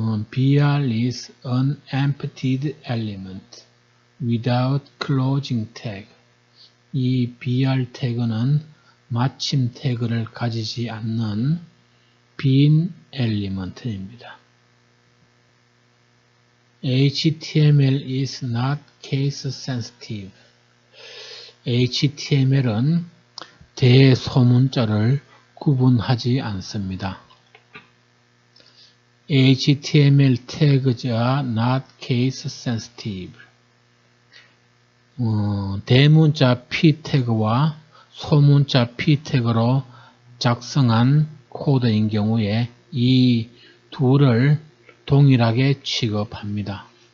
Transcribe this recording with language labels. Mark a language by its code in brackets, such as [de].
[en] BR is an emptied element without closing tag. [ko] 이 BR 태그는 마침 태그를 가지지 않는 빈 엘리먼트입니다. [en] HTML is not case sensitive. [ko] HTML은 대소문자를 구분하지 않습니다. [en] HTML tags are not case sensitive. [ko] 대문자 p 태그와 소문자 p 태그로 작성한 코드인 경우에 이 둘을 동일하게 취급합니다.